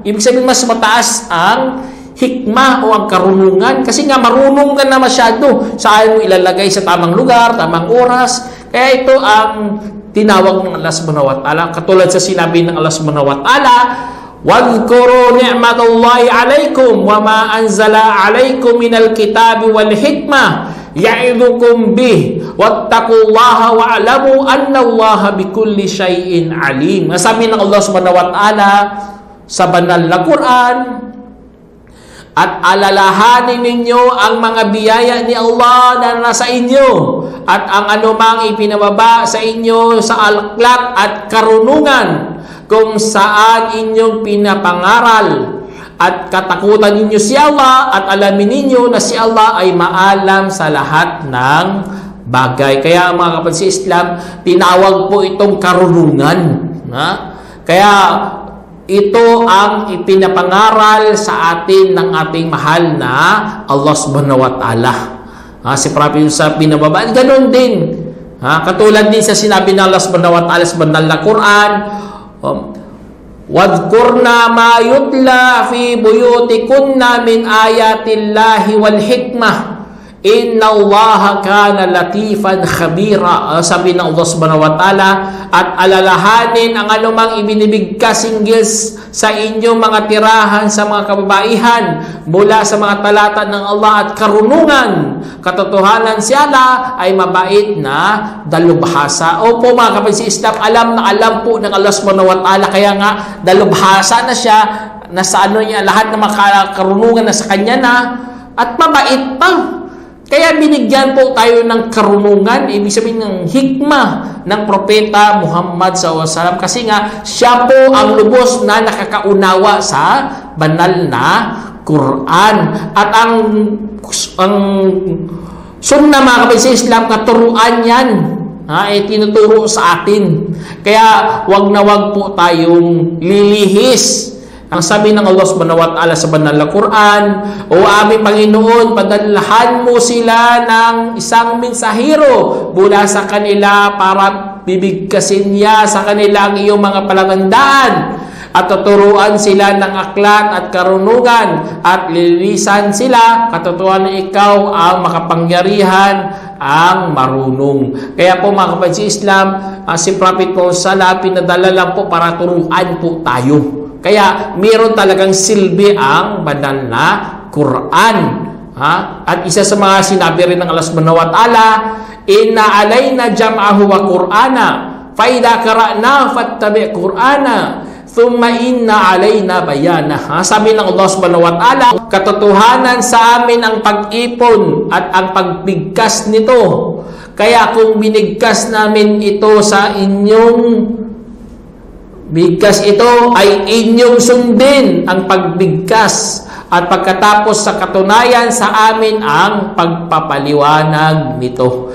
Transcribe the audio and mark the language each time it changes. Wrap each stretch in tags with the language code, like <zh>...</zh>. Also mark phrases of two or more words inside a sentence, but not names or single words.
<tl>Ibig sabihin, mas mataas ang hikmah o ang karunungan. Kasi nga, marunong ka na masyado. Saan mo ilalagay sa tamang lugar, tamang oras. Kaya ito ang tinawag ng Allah</tl> <ar>سبحانه وتعالى.</ar> <tl>Katulad sa sinabi ng Allah</tl> <ar>سبحانه وتعالى, وَاذْكُرُوا نِعْمَةَ اللَّهِ عَلَيْكُمْ وَمَا أَنزَلَ عَلَيْكُمْ مِنَ الْكِتَابِ وَالْحِكْمَةِ يَعِظُكُمْ بِهِ وَاتَّقُوا اللَّهَ وَاعْلَمُوا أَنَّ اللَّهَ بِكُلِّ شَيْءٍ عَلِيمٌ.</ar> <tl>Sabi ng Allah</tl> <ar>سبحانه وتعالى</ar> <tl>sa banal na Quran, at alalahanin ninyo ang mga biyaya ni Allah na nasa inyo at ang anumang ipinababa sa inyo sa akhlak at karunungan, kung saan inyong pinapangaral, at katakutan ninyo si Allah at alamin ninyo na si Allah ay maalam sa lahat ng bagay. Kaya mga kapatid sa Islam, tinawag po itong karunungan. Kaya ito ang ipinapangaral sa atin ng ating mahal na Allah</tl> <ar>سبحانه وتعالى.</ar> <tl>Si Prophet sa pinababa, ganoon din. Katulad din sa sinabi ng Allah</tl> <ar>سبحانه وتعالى</ar> <tl>sa banal na Quran,</tl> <ar>وَاذْكُرْنَا مَا يُتْلَى فِي بُيُوتِكُنَّ مِنْ آيَاتِ اللَّهِ وَالْحِكْمَةِ إن الله كان لطيفا خبيرا.</ar> <tl>Sabi ng Allah</tl> <ar>سبحانه وتعالى,</ar> <tl>at alalahanin ang anumang ibinibigkas hinggil sa inyong mga tirahan sa mga kababaihan mula sa mga talata ng Allah at karunungan. Katotohanan siya ay mabait na dalubhasa. Opo mga kapatid sa Islam, alam na alam po ng Allah</tl> <ar>سبحانه وتعالى,</ar> <tl>kaya nga dalubhasa na siya, nasa ano niya, lahat ng mga karunungan na sa kanya na, at mabait pa. Kaya binigyan po tayo ng karunungan, ibig sabihin ng hikmah ng Propeta Muhammad SAW, kasi nga siya po ang lubos na nakakaunawa sa banal na Quran. At ang sunna mga kapatid sa Islam, katuruan yan, tinuturo sa atin. Kaya wag na wag po tayong lilihis. Ang sabi ng Allah</tl> <ar>سبحانه وتعالى</ar> <tl>sa banal na Quran, o aming Panginoon, padalhan mo sila ng isang mensahero mula sa kanila para bibigkasin niya sa kanila ang iyong mga palangandaan at tuturuan sila ng aklat at karunungan at lilinisan sila, katotohanan na ikaw ang makapangyarihan, ang marunong. Kaya po mga kapatid sa Islam, si Prophet Muhammad pinadala lang po para turuan po tayo. Kaya mayroon talagang silbi ang banal na Quran. At isa sa mga sinabi rin ng Allah</tl> <ar>سبحانه وتعالى, إن علينا جمعه وقرآنه فإذا قرأناه فاتبع قرآنه ثم إن علينا بيانه.</ar> <tl>Sabi ng Allah</tl> <ar>سبحانه وتعالى,</ar> <tl>katotohanan sa amin ang pag-ipon at ang pagbigkas nito. Kaya kung binigkas namin ito sa inyong bigkas, ito ay inyong sundin ang pagbigkas, at pagkatapos sa katunayan sa amin ang pagpapaliwanag nito.</tl>